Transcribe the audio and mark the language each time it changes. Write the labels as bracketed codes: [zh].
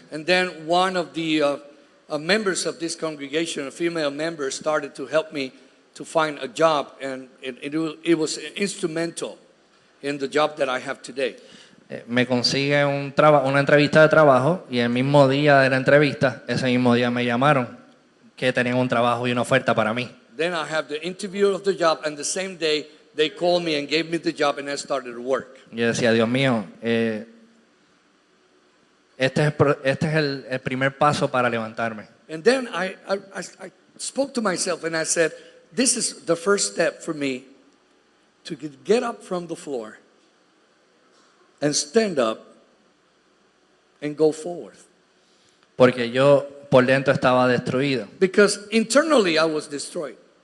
[en] And then one of the members of this congregation, a female member, started to help me to find a job, and it was instrumental in the job that I have today. [es] Me consigue una entrevista de trabajo y el mismo día de la entrevista, ese mismo día me llamaron que tenían un trabajo y una oferta para mí. [en] Then I have the interview of the job, and the same day they called me and gave me the job, and I started to work. [es] Yo decía, Dios mío, este es el primer paso para levantarme. [en] And then I spoke to myself and I said, this is the first step for me to get up from the floor and stand up and go forward. [es] Porque yo por dentro estaba destruido [en] Because internally I was destroyed